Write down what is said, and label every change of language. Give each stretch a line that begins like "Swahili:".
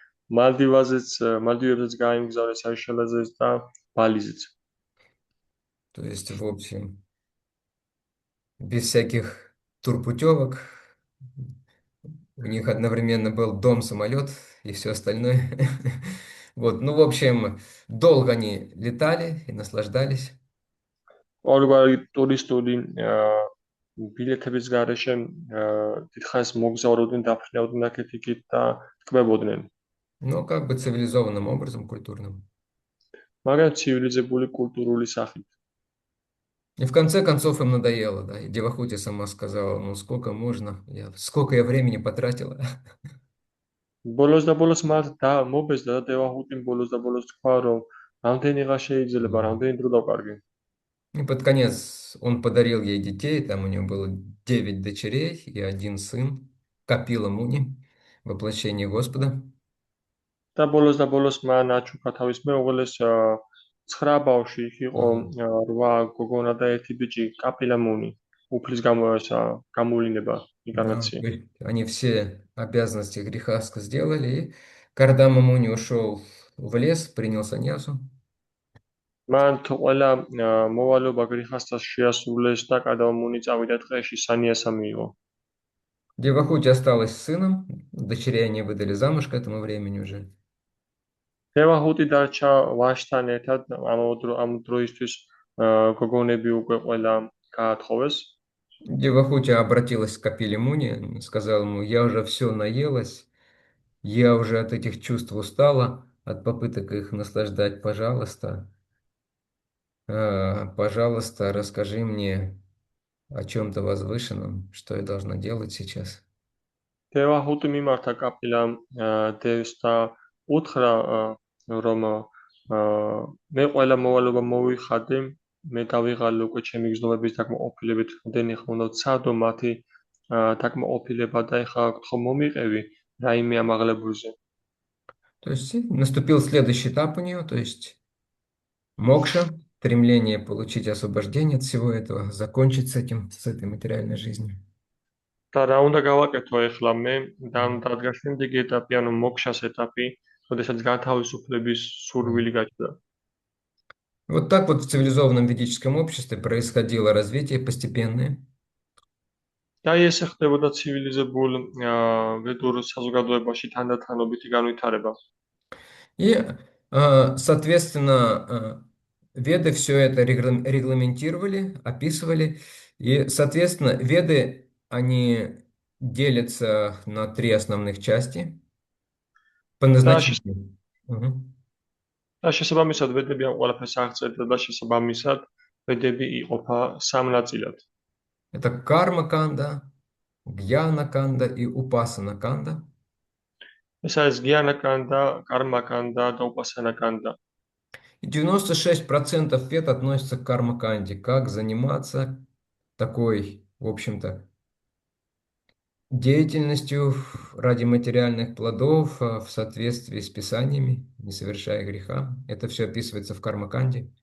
Georgian: მალდივებზეც გაიმგზავრეს, საიშელაზეც და ბალიზეც.
Russian: То есть, в общем, без всяких турпутевок. У них одновременно был дом, самолет и все остальное. Вот, ну, в общем, долго они летали и наслаждались.
Georgian: ყოველგვარი ტურისტული ბილეთების გარეშე დიდხანს მოგზაურობდნენ, დაფრინავდნენ აქეთ-იქით და ტკბებოდნენ.
Russian: Ну, как бы цивилизованным образом, культурным.
Georgian: მაგრამ ცივილიზებული კულტურული სახით.
Russian: И в конце концов им надоело, да. И Девахути сама сказала, ну, сколько можно, сколько я времени потратила.
Georgian: ბოლოს მათ მობეზდა და დევაჰუტიმ ბოლოს თქვა, რომ რამდენიღა შეიძლება, რამდენი დრო დავკარგი.
Russian: И под конец он подарил ей детей, там у него было 9 дочерей и 1 сын, Капила Муни. воплощение Господа.
Georgian: და ბოლოს მან აჩუქა თავის მეუღლეს 9 ბავშვი, იქ იყო Мгм. 8 გოგონა და 1 ბიჭი, კაპილამუნი, უფლის გამოვლინება,
Russian: Да,
Georgian: ინკარნაცია.
Russian: то есть они все обязанности греха сделали, и когда Мамуни ушел в лес, принял саньясу,
Georgian: მან თუ ყველა მოვალეობა გრიხასთან შეასრულეს და კადამუნი წავიდა ტყეში სანიასა მიიღო.
Russian: Девахути осталась с сыном, дочерей они выдали замуж к этому времени уже.
Georgian: დევაჰუტი დარჩა ვაჟთან ერთად, ამ დროისთვის გოგონები უკვე ყველა გაათხოვეს.
Russian: Девахути обратилась к Капили Муни, сказала ему: я уже все наелась, я уже от этих чувств устала, от попыток их наслаждать, пожалуйста, расскажи мне о чем-то возвышенном, что я должна делать сейчас.
Georgian: დევაჰუტი მიმართა კაპილამ დევს და უთხრა რომ მე ყველა მოვალეობა მოვიხადე, მე დავიღალე უკვე ჩემი გზნობების დაკმაყოფილებით, ხდენი ხომ უნდა ვცადო მათი დაკმაყოფილება და ეხლა გთხოვ მომიყევი რაიმე ამაღლებულზე.
Russian: То есть наступил следующий этап у нее, то есть мокша, стремление получить освобождение от всего этого, закончить с этим, с этой материальной жизнью.
Georgian: და რა უნდა გავაკეთო ეხლა მე დადგა შემდეგი ეტაპი, ანუ მოქშას ეტაპი, როდესაც განთავისუფლების სურვილი გაჩნდა.
Russian: Вот так вот в цивилизованном ведическом обществе происходило развитие постепенное.
Georgian: და ესე ხდებოდა ცივილიზებულ ვედურ საზოგადოებაში თანდათანობითი განვითარება.
Russian: И, соответственно, веды все это регламентировали, описывали. И, соответственно, веды, они делятся на 3 основных части по
Georgian: და
Russian: назначению. Мгм.
Georgian: შესაბამისად ვედები ამ ყველაფერს აღწერდა და შესაბამისად ვედები იყოფა 3 ნაწილად.
Russian: Это карма-канда, гьяна-канда и упасана-канда.
Georgian: ეს არის გიანაკანდა, კარმაკანდა და უპასანაკანდა.
Russian: И 96% вед относятся к карма-канде. Как заниматься такой, в общем-то, деятельностью ради материальных плодов в соответствии с Писаниями, не совершая греха. Это все описывается в Кармаканде.